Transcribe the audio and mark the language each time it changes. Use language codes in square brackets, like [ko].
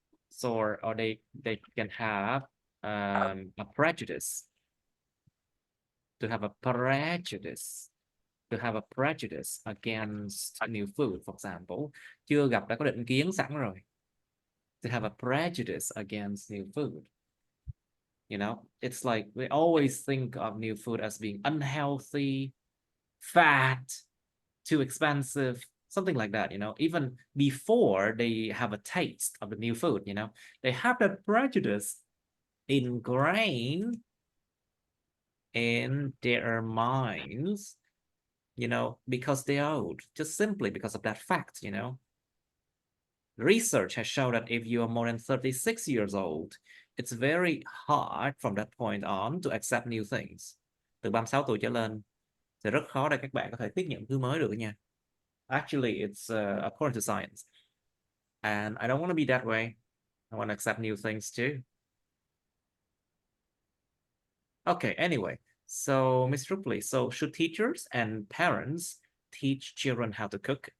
[en] So or they can have a prejudice, to have a prejudice against new food, for example. [vi] Chưa gặp đã có định kiến sẵn rồi. [en] To have a prejudice against new food. It's like we always think of new food as being unhealthy, fat, too expensive, something like that, even before they have a taste of the new food, they have that prejudice ingrained in their minds, because they are old, just simply because of that fact, Research has shown that if you are more than 36 years old, it's very hard from that point on to accept new things. [vi] Từ 36 tuổi trở lên thì rất khó để các bạn có thể tiếp nhận thứ mới được nha. [en] Actually, it's according to science. And I don't want to be that way. I want to accept new things too. Okay, anyway. So, Ms. Ripley, so should teachers and parents teach children how to cook?